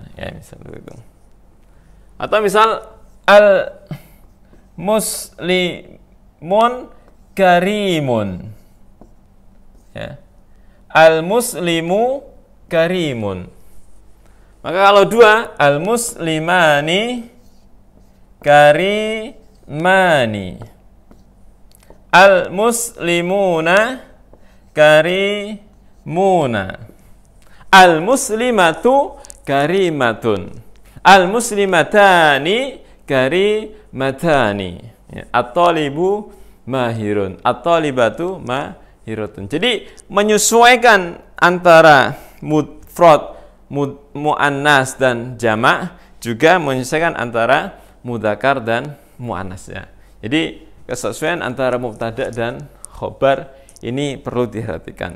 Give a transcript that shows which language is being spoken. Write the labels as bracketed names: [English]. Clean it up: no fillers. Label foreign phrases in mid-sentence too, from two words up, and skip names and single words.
[Indonesian] Ya, misal begitu. Atau misal [Arabic] المسلمون كريمون. Ya. المسلم كريم. [Indonesian] Maka kalau dua, [Arabic] المسلمان كريمان. المسلمون كريمون. المسلمة كريمة. المسلمتان كريمتان. الطالب ماهر. الطالبة ماهرة. [Indonesian] Jadi menyesuaikan antara mufrad, muannas dan jamak, juga menyesuaikan antara mudzakkar dan muannas ya. Jadi kesesuaian antara mubtada dan khobar ini perlu diperhatikan.